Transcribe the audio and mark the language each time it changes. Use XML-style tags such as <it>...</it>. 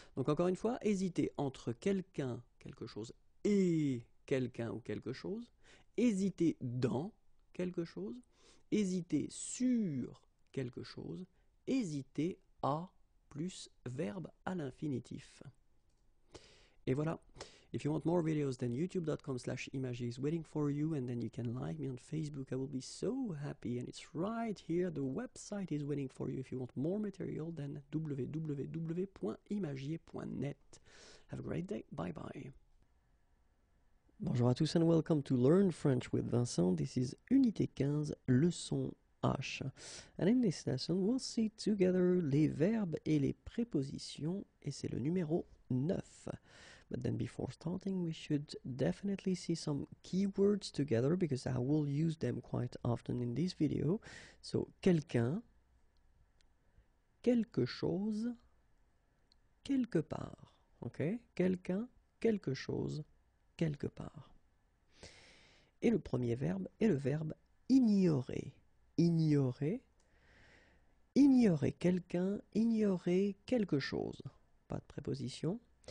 <fr>Donc encore une fois, hésiter entre quelqu'un, quelque chose, et quelqu'un ou quelque chose, hésiter dans quelque chose, hésiter sur quelque chose, hésiter à plus verbe à l'infinitif. Et voilà.</fr> <en>If you want more videos, then youtube.com/images is waiting for you, and then you can like me on Facebook. I will be so happy, and it's right here. The website is waiting for you. If you want more material, then www.imagier.net. Have a great day. Bye bye.</en> <fr>Bonjour à tous</fr> <en>and welcome to Learn French with Vincent. This is Unité 15, leçon H. And in this lesson, we'll see together</en> <fr>les verbes et les prépositions, et c'est le numéro 9.</fr> <en>But then before starting, we should definitely see some keywords together because I will use them quite often in this video. So, quelqu'un,</en> <fr>quelque chose, quelque part. Ok? Quelqu'un, quelque chose, quelque part. Et le premier verbe est le verbe ignorer. Ignorer. Ignorer quelqu'un, ignorer quelque chose. Pas de préposition.</fr>